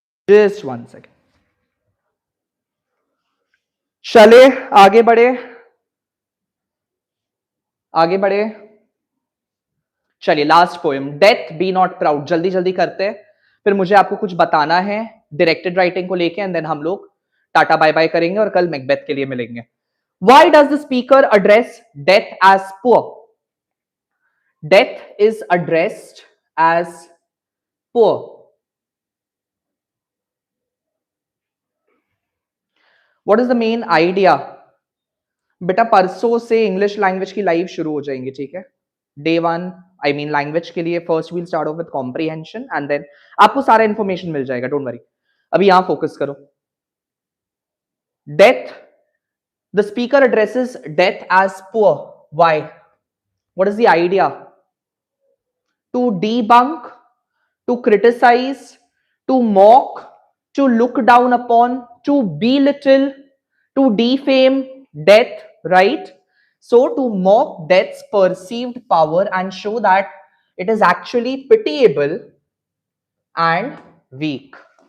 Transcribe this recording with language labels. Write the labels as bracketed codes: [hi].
[hi] Just 1 second, चले आगे बढ़े, आगे बढ़े। चलिए last poem, death B not proud, जल्दी जल्दी करते हैं, फिर मुझे आपको कुछ बताना है डायरेक्टेड राइटिंग को लेके, एंड देन हम लोग टाटा बाय बाय करेंगे और कल मैकबेथ के लिए मिलेंगे। [en] Why does the speaker address death as poor? Death is addressed as poor. What is the main idea? [hi] बेटा परसों से इंग्लिश लैंग्वेज की लाइव शुरू हो जाएंगी, ठीक है? [en] day 1 I mean language के लिए first we'll start off with comprehension and then [hi] आपको सारा इंफॉर्मेशन मिल जाएगा, [en] Don't worry. [hi] अभी यहां फोकस करो। [en] Death, the speaker addresses death as poor. Why? What is the idea? To debunk, to criticize, to mock, to look down upon, to belittle, to defame death, right? So to mock death's perceived power and show that it is actually pitiable and weak.